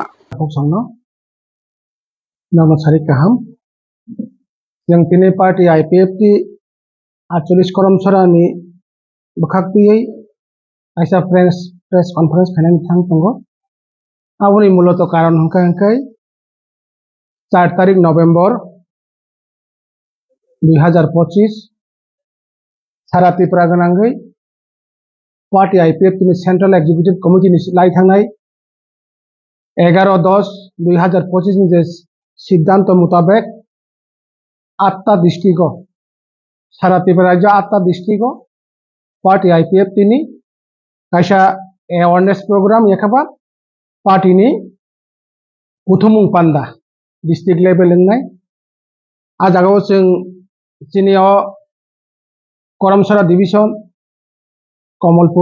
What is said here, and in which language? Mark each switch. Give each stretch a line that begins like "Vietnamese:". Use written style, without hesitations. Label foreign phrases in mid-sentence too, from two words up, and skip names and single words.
Kok Borok: Sangno nama sari kaham yang tini party IPF ti 48 koram sorani bakhakti aisa
English: press conference
Kok Borok: khanan thang tongo aboni muloto karon hangkai 4 tarik November 2025 sara Tripura ganangai party IPF tini
English: central executive committee
Kok Borok: ni lai thangnai 11-10 2025 ni je
Bangla: সিদ্ধান্ত মোতাবেক 8টা ডিস্ট্রিক্ট সারা ত্রিপুরা রাজ্য 8টা ডিস্ট্রিক্ট পার্টি
Kok Borok: IPF তিনি kaisa
English: awareness program
Kok Borok: yakaba party ni kuthumung panda
English: district level
Kok Borok: ngai ajagao sing sinio Koramsara division Kamalpur